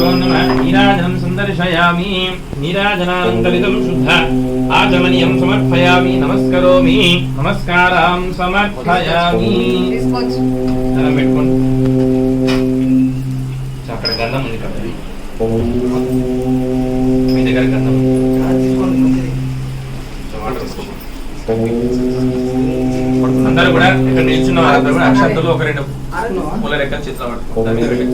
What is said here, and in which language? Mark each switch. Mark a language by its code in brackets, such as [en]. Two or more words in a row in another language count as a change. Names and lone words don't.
[sa] नमः नीराजनं संदर्शयामि नीराजनानन्तरितं शुद्ध आचमनीयं समर्पयामि नमस्करोमि नमस्कारां समर्पयामि [te] ధనం పెట్టుకోండి అక్కడ గంధం ఉంది కదా మీ దగ్గర గంధం అందరూ కూడా ఇక్కడ నిల్చున్న వారందరూ కూడా అక్షంతలు ఒక రెండు పూల రెక్కల చేతిలో పట్టుకోండి మీద